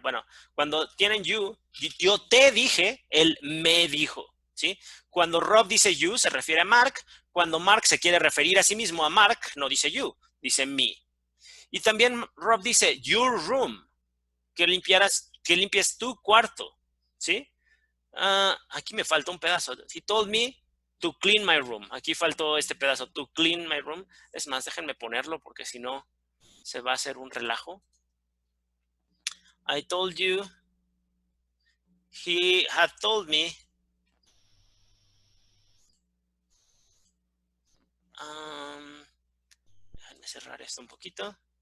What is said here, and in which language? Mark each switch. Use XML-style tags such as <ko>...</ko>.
<es>Bueno, cuando tienen you, yo te dije, él me dijo, ¿sí? Cuando Rob dice you, se refiere a Mark. Cuando Mark se quiere referir a sí mismo a Mark, no dice you, dice me. Y también Rob dice your room, que limpies tu cuarto, ¿sí? Aquí me falta un pedazo.</es> <en>He told me to clean my room.</en> <es>Aquí faltó este pedazo,</es> <en>to clean my room.</en> <es>Es más, déjenme ponerlo porque si no se va a hacer un relajo.</es> <en>I told you, he had told me,</en> <es>déjenme cerrar esto un poquito.</es>